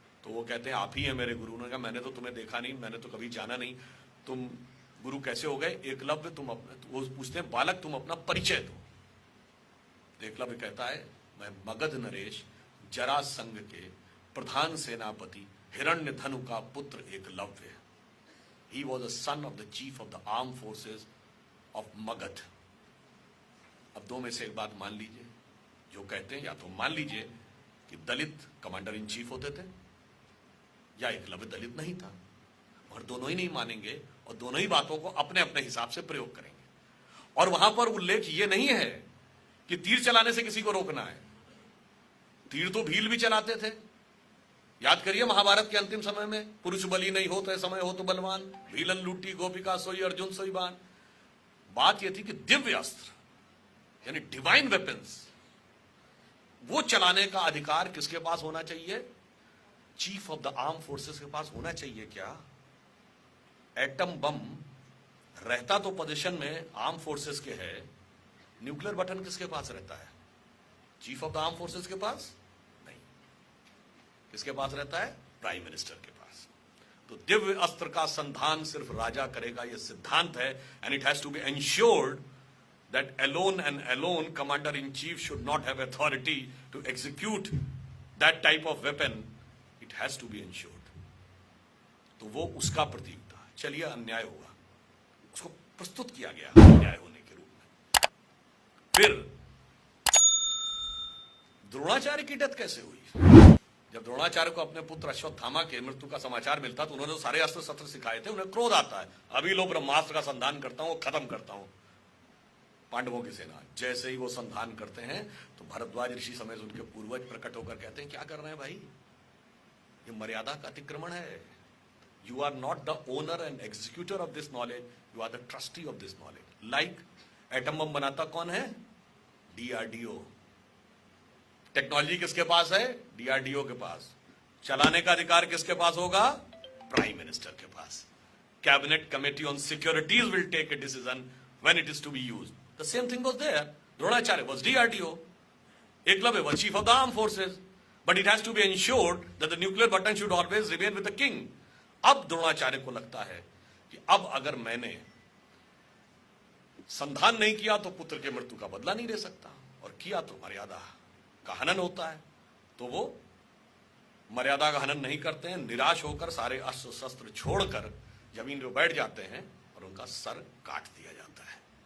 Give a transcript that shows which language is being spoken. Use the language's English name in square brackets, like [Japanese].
[Hindi] तो वो कहते हैं आप ही है मेरे गुरु। उन्होंने कहा मैंने तो तुम्हें देखा नहीं, मैंने तो कभी जाना नहीं, तुम गुरु कैसे हो गए? एकलव्य तुम अपना, वो पूछते हैं बालक तुम अपना परिचय दो। एकलव्य कहता है मैं मगध नरेश जरासंध के प्रधान सेनापति हिरण्यधनु का पुत्र Eklavya. [English] He was the son of the chief of the armed forces of Magadh. [Hindi] अब दो में से एक बात मान लीजिए, जो कहते हैं या तो मान लीजिए कि दलित कमांडर इन चीफ होते थे या एकलव्य दलित नहीं था, और दोनों ही नहीं मानेंगे और दोनों ही बातों को अपने अपने हिसाब से प्रयोग करेंगे। और वहां पर उल्लेख ये नहीं है कि तीर चलाने से किसी को रोकना है। तीर तो भील भी चलाते थे। याद करिए महाभारत के अंतिम समय में, पुरुष बलि नहीं हो तो समय हो तो बलवान, भीलन लूटी गोपिका सोई अर्जुन सोई बान। बात यह थी कि दिव्य अस्त्र यानी डिवाइन वेपन्स वो चलाने का अधिकार किसके पास होना चाहिए? Chief of the arm forces के पास होना चाहिए। क्या एटम बम रहता तो पोजीशन में आर्म फोर्सेस के है, न्यूक्लियर बटन किसके पास रहता है? Chief of the arm forces के पास नहीं। किसके पास रहता है? प्राइम मिनिस्टर के पास। तो दिव्य अस्त्र का संधान सिर्फ राजा करेगा, यह सिद्धांत है। [English] And it has to be ensured that alone and alone commander in chief should not have authority to execute that type of weapon. It has to be ensured. [Hindi] तो वो उसका प्रतीक था। चलिए अन्याय हुआ, उसको प्रस्तुत किया गया अन्याय होने के रूप में। फिर द्रोणाचार्य की डेथ कैसे हुई? जब द्रोणाचार्य को अपने पुत्र अश्वत्थामा के मृत्यु का समाचार मिलता तो उन्होंने सारे अस्त्र शस्त्र सिखाए थे। उन्हें क्रोध आता है, अभी लो ब्रह्मास्त्र का संधान करता हूं, खत्म करता हूं पांडवों की सेना। जैसे ही वो संधान करते हैं तो भरद्वाज ऋषि समेत उनके पूर्वज प्रकट होकर कहते हैं क्या कर रहे हैं भाई, ये मर्यादा का अतिक्रमण है। [English] You are not the owner and executor of this knowledge, you are the trustee of this knowledge. [Hindi] Like atom bomb बनाता कौन है? डीआरडीओ। टेक्नोलॉजी किसके पास है? डीआरडीओ के पास। चलाने का अधिकार किसके पास होगा? प्राइम मिनिस्टर के पास। [English] Cabinet committee on securities will take a decision when it is to be used. The same thing was there. Dronacharya was DRDO. Eklavya was chief of the armed forces. But it has to be ensured that the nuclear button should always remain with the king. [Hindi] अब द्रोणाचार्य को लगता है कि अब अगर मैंने संधान नहीं किया तो पुत्र के मृत्यु का बदला नहीं ले सकता, और किया तो मर्यादा का हनन होता है। तो वो मर्यादा का हनन नहीं करते हैं। निराश होकर सारे अस्त्र शस्त्र छोड़कर जमीन पर बैठ जाते हैं और उनका सर काट दिया जाता है।